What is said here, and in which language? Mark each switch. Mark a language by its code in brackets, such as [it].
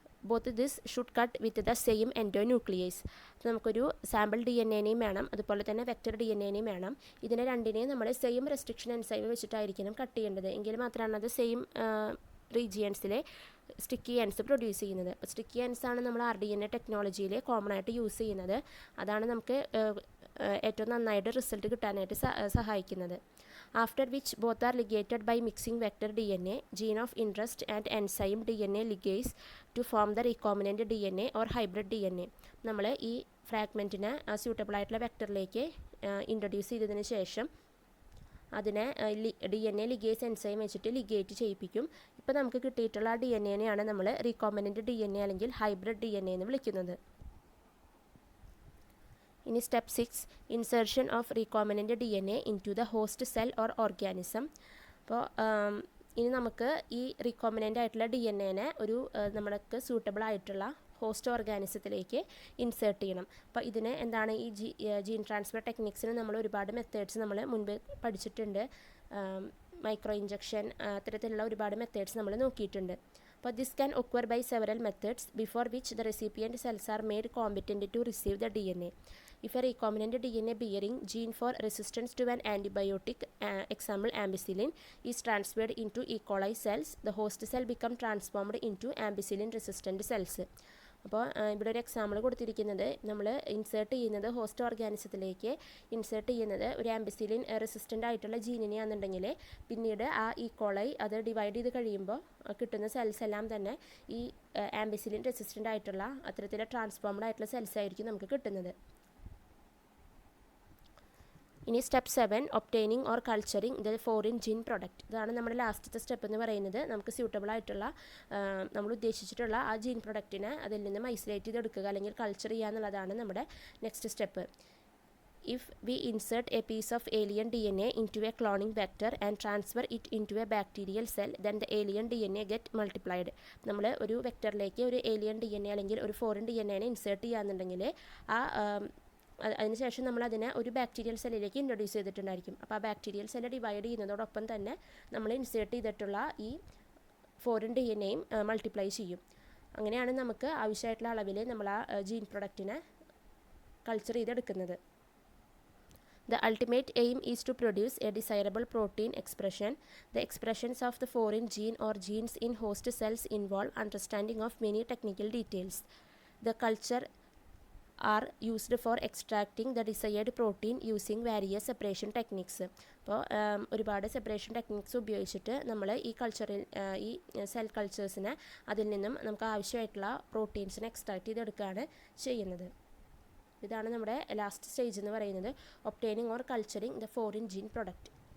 [en] both this should cut with the same endonuclease. [ml] നമുക്കൊരു sample DNAനെയും വേണം, അതുപോലെ തന്നെ വെക്റ്റർ DNAനെയും വേണം. ഇതിനെ രണ്ടിനെയും നമ്മൾ സെയിം റെസ്ട്രിക്ഷൻ എൻസൈം വെച്ചിട്ടായിരിക്കണം കട്ട് ചെയ്യേണ്ടത്. എങ്കിൽ മാത്രമാണ് അത് സെയിം റീജിയൻസിലെ സ്റ്റിക്കി എൻഡ്സ് പ്രൊഡ്യൂസ് ചെയ്യുന്നത്. അപ്പോൾ സ്റ്റിക്കി എൻഡ്സ് ആണ് നമ്മൾ RDNA ടെക്നോളജിയിൽ കോമൺ ആയിട്ട് യൂസ് ചെയ്യുന്നത്. അതാണ് നമുക്ക് ഏറ്റവും നന്നായിട്ട് റിസൾട്ട് കിട്ടാനായിട്ട് സഹായിക്കുന്നത്. [en] After which both are ligated by mixing vector DNA, gene of interest and enzyme DNA ligase to form the recombinant DNA or hybrid DNA. [ml] നമ്മൾ ഈ ഫ്രാഗ്മെൻറ്റിനെ സ്യൂട്ടബിൾ ആയിട്ടുള്ള വെക്റ്ററിലേക്ക് ഇൻട്രൊഡ്യൂസ് ചെയ്തതിന് ശേഷം അതിനെ DNA ലിഗേസ് എൻസൈം വെച്ചിട്ട് ലിഗേറ്റ് ചെയ്യിപ്പിക്കും. ഇപ്പോൾ നമുക്ക് കിട്ടിയിട്ടുള്ള DNAനെയാണ് നമ്മൾ റീകോംബിനൻ്റ് DNA അല്ലെങ്കിൽ ഹൈബ്രിഡ് DNA എന്ന് വിളിക്കുന്നത്. [en] ഇനി step 6 insertion of recombinant DNA into the host cell or organism. [ml] അപ്പോൾ ഇനി നമുക്ക് ഈ റീകോംബിനൻ്റ് ആയിട്ടുള്ള DNAനെ ഒരു നമ്മൾക്ക് സൂട്ടബിൾ ആയിട്ടുള്ള ഹോസ്റ്റ് ഓർഗാനിസത്തിലേക്ക് ഇൻസേർട്ട് ചെയ്യണം. അപ്പോൾ ഇതിന് എന്താണ് ഈ ജീൻ ട്രാൻസ്ഫർ ടെക്നിക്സിന് നമ്മൾ ഒരുപാട് മെത്തേഡ്സ് നമ്മൾ മുൻപ് പഠിച്ചിട്ടുണ്ട്. മൈക്രോ ഇഞ്ചക്ഷൻ, അത്തരത്തിലുള്ള ഒരുപാട് മെത്തേഡ്സ് നമ്മൾ നോക്കിയിട്ടുണ്ട്. [en] But this can occur by several methods before which the recipient cells are made competent to receive the DNA. If a recombinant DNA bearing gene for resistance to an antibiotic, example ampicillin, is transferred into E. coli cells, the host cell becomes transformed into ampicillin resistant cells. [ml] അപ്പോൾ ഇവിടെ ഒരു example കൊടുത്തിരിക്കുന്നത് നമ്മൾ insert ചെയ്യുന്നത് host ഓർഗാനിസത്തിലേക്ക് insert ചെയ്യുന്നത് ഒരു ampicillin resistant ആയിട്ടുള്ള ജീനിനെയാണെന്നുണ്ടെങ്കിൽ പിന്നീട് ആ E. coli അത് ഡിവൈഡ് ചെയ്ത് കഴിയുമ്പോൾ കിട്ടുന്ന സെൽസ് എല്ലാം തന്നെ ഈ ആംബിസിലിൻ റെസിസ്റ്റൻ്റ് ആയിട്ടുള്ള അത്തരത്തിലുള്ള ട്രാൻസ്ഫോംഡ് ആയിട്ടുള്ള സെൽസ് ആയിരിക്കും നമുക്ക് കിട്ടുന്നത്. [en] ഇനി step 7 obtaining or culturing the foreign gene product. [ml] ഇതാണ് നമ്മുടെ ലാസ്റ്റത്തെ സ്റ്റെപ്പ് എന്ന് പറയുന്നത്. നമുക്ക് സ്യൂട്ടബിൾ ആയിട്ടുള്ള നമ്മൾ ഉദ്ദേശിച്ചിട്ടുള്ള ആ ജീൻ പ്രൊഡക്റ്റിനെ അതിൽ നിന്നും ഐസൊലേറ്റ് ചെയ്തെടുക്കുക അല്ലെങ്കിൽ കൾച്ചർ ചെയ്യുക എന്നുള്ളതാണ് നമ്മുടെ next step. [en] If we insert a piece of alien DNA into a cloning vector and transfer it into a bacterial cell, then the alien DNA get multiplied. [ml] നമ്മൾ ഒരു വെക്ടറിലേക്ക് ഒരു ഏലിയൻ DNA അല്ലെങ്കിൽ ഒരു ഫോറിൻ DNAനെ ഇൻസേർട്ട് ചെയ്യുകയാണെന്നുണ്ടെങ്കിൽ ആ അതിനുശേഷം നമ്മൾ അതിനെ ഒരു ബാക്ടീരിയൽ സെല്ലിലേക്ക് ഇൻട്രൊഡ്യൂസ് ചെയ്തിട്ടുണ്ടായിരിക്കും. അപ്പോൾ ആ ബാക്ടീരിയൽ സെല്ല് ഡിവൈഡ് ചെയ്യുന്നതോടൊപ്പം തന്നെ നമ്മൾ ഇൻസേർട്ട് ചെയ്തിട്ടുള്ള ഈ ഫോറിൻ DNAയും മൾട്ടിപ്ലൈ ചെയ്യും. അങ്ങനെയാണ് നമുക്ക് ആവശ്യമായിട്ടുള്ള അളവിൽ നമ്മൾ ആ ജീൻ പ്രൊഡക്റ്റിനെ കൾച്ചർ ചെയ്തെടുക്കുന്നത്. [en] The ultimate aim is to produce a desirable protein expression. The expressions of the foreign gene or genes in host cells involve understanding of many technical details. The culture are used for extracting the desired protein using various separation techniques. [ml] അപ്പോൾ ഒരുപാട് separation techniques ഉപയോഗിച്ചിട്ട് നമ്മൾ ഈ കൾച്ചറിൽ ഈ cell കൾച്ചേഴ്സിനെ അതിൽ നിന്നും നമുക്ക് ആവശ്യമായിട്ടുള്ള പ്രോട്ടീൻസിനെ എക്സ്ട്രാക്ട് ചെയ്തെടുക്കുകയാണ് ചെയ്യുന്നത്. ഇതാണ് നമ്മുടെ ലാസ്റ്റ് സ്റ്റേജ് എന്ന് പറയുന്നത്, [en] Obtaining or culturing the foreign gene product.